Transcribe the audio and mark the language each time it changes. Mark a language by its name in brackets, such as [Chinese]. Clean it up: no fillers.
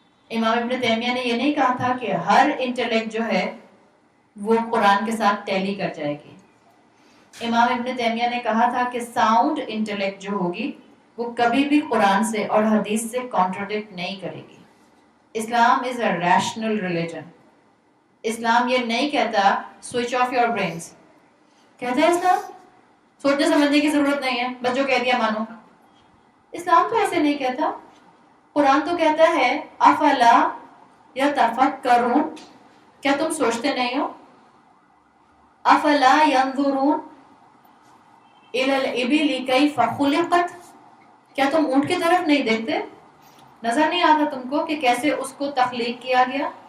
[Urdu] امام ابن تیمیہ نے یہ نہیں کہا تھا کہ ہر انٹلیکٹ جو ہے وہ قرآن کے ساتھ ٹیلی کر جائے گی. امام ابن تیمیہ نے کہا تھا کہ ساؤنڈ انٹلیکٹ جو ہوگی وہ کبھی بھی قرآن سے اور حدیث سے کانٹرڈکٹ نہیں کرے گی. [English] Islam is a rational religion. [Urdu] اسلام یہ نہیں کہتا [English] Switch off your brains. [Urdu] کہتا ہے اسلام سوچنے سمجھنے کی ضرورت نہیں ہے, بس جو کہہ دیا مانو. اسلام تو ایسے نہیں کہتا. قرآن تو کہتا ہے [Arabic] افلا یتفکرون, [Urdu] کیا تم سوچتے نہیں ہو؟ [Arabic] افلا ینظرون الی الابل کیف خلقت, [Urdu] کیا تم اونٹ کی طرف نہیں دیکھتے؟ نظر نہیں آتا تم کو کہ کیسے اس کو تخلیق کیا گیا؟